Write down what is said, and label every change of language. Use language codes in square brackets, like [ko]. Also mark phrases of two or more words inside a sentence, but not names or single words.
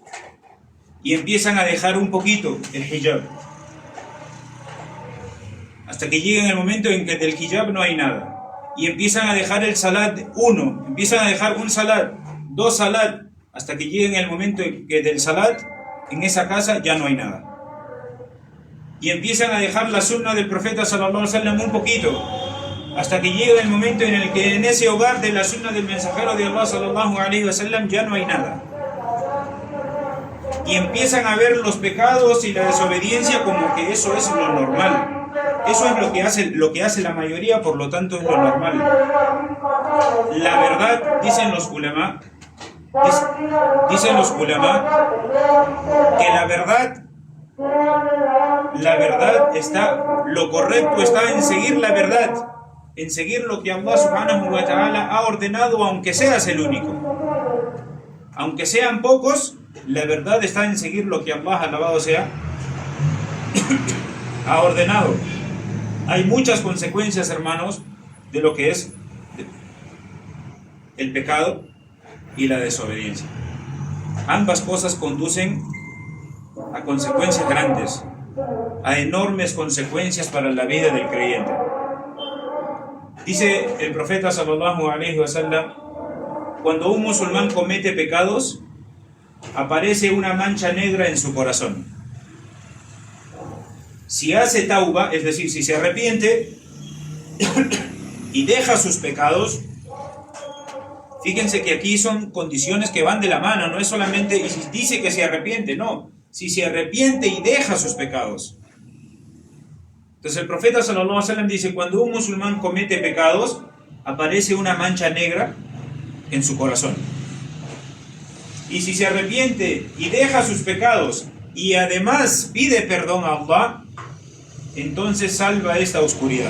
[es] Y empiezan a dejar un poquito el hijab, hasta que llega el momento en que del hijab no hay nada. Y empiezan a dejar el salat empiezan a dejar un salat, 2 salat, hasta que llega el momento en que del salat en esa casa ya no hay nada. Y empiezan a dejar la sunna del profeta [ar] صلى الله عليه وسلم [es] un poquito, hasta que llega el momento en el que en ese hogar de la sunna del mensajero de Allah [ar] صلى الله عليه وسلم [es] ya no hay nada. Y empiezan a ver los pecados y la desobediencia como que eso es lo normal. Eso es lo que hace la mayoría, por lo tanto es lo normal. La verdad, dicen los ulama, que la verdad está, lo correcto está en seguir la verdad, en seguir lo que Allah [ar] سبحانه وتعالى [es] ha ordenado, aunque seas el único. Aunque sean pocos, la verdad está en seguir lo que Allah, alabado sea, ha ordenado. Hay muchas consecuencias, hermanos, de lo que es el pecado y la desobediencia. Ambas cosas conducen a consecuencias grandes, a enormes consecuencias para la vida del creyente. Dice el profeta [ar] صلى الله عليه وسلم, [es] cuando un musulmán comete pecados, aparece una mancha negra en su corazón. Si hace tauba, es decir, si se arrepiente y deja sus pecados, fíjense que aquí son condiciones que van de la mano, no es solamente, y si dice que se arrepiente, no, si se arrepiente y deja sus pecados. Entonces el profeta [ar] صلى الله عليه وسلم [es] dice, cuando un musulmán comete pecados, aparece una mancha negra en su corazón. Y si se arrepiente y deja sus pecados y además pide perdón a Allah, entonces salva esta oscuridad.